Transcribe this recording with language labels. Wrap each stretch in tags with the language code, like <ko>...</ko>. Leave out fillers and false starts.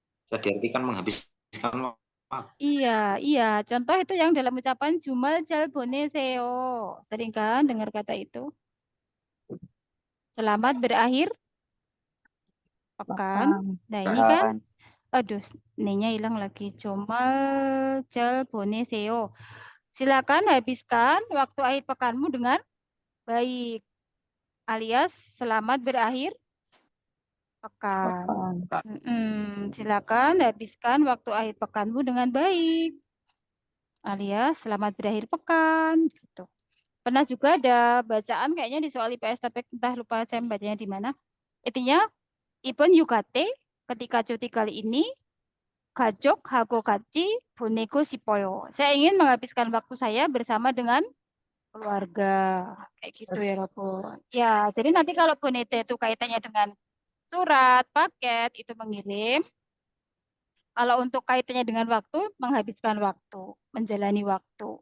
<id>bisa diartikan menghabiskan waktu. Iya. Contoh itu yang dalam ucapan</id> <ko>jumal 잘 보내세요.</ko> <id>Sering kan dengar kata itu? Selamat berakhir pekan. Nah, ini kan, aduh, nih hilang lagi.</id> <ko>Jumal 잘 보내세요.</ko> <id>Silakan habiskan waktu akhir pekanmu dengan baik. Alias selamat berakhir pekan. Silakan habiskan waktu akhir pekanmu dengan baik. Alias selamat berakhir pekan. Gitu. Pernah juga ada bacaan kayaknya di soal IPS, tapi entah lupa saya bacanya di mana. Intinya,</id> <ko>이번 휴가때</ko> <id>ketika cuti kali ini,</id> <ko>가족하고 같이 보내고 싶어요.</ko> <id>Saya ingin menghabiskan waktu saya bersama dengan keluarga. Kayak gitu ya, Robo. Ya, jadi nanti kalau bonete itu kaitannya dengan surat, paket, itu mengirim. Kalau untuk kaitannya dengan waktu, menghabiskan waktu, menjalani waktu.</id>